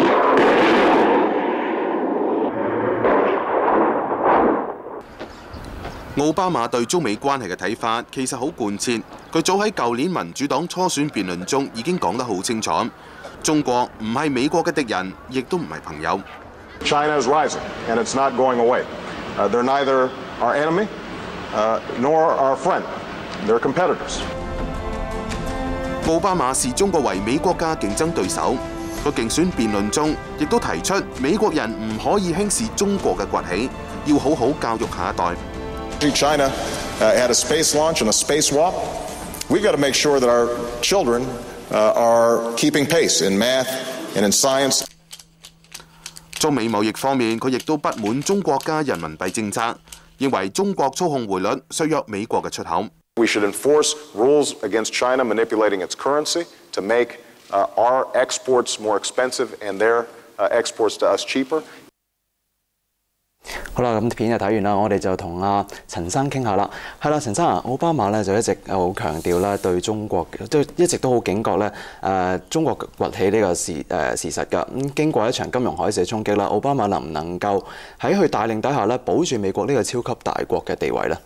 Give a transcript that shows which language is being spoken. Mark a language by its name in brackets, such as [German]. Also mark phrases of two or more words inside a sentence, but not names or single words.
[Cantonese] 奧巴馬對中美關係嘅睇法其實好貫徹，佢早喺舊年民主黨初選辯論中已經講得好清楚，中國唔係美國嘅敵人，亦都唔係朋友。 [English] China is rising, and it's not going away. They're neither our enemy nor our friend. They're competitors. [Cantonese] 奧巴馬視中國為美國嘅競爭對手，個競選辯論中亦都提出美國人唔可以輕視中國嘅崛起，要好好教育下一代。 [English] China had a space launch and a spacewalk. We've got to make sure that our children are keeping pace in math and in science. [Cantonese] 中美貿易方面，佢亦都不滿中國嘅人民幣政策，認為中國操控匯率削弱美國嘅出口。 [English] We should enforce rules against China manipulating its currency to make our exports more expensive and their exports to us cheaper. [Cantonese] 好啦，咁片就睇完啦，我哋就同阿陳生傾下啦。係啦，陳生啊，奧巴馬咧就一直好強調咧對中國，都一直都好警覺咧中國崛起呢個事實㗎。咁經過一場金融海嘯衝擊啦，奧巴馬能唔能夠喺佢帶領底下咧保住美國呢個超級大國嘅地位咧？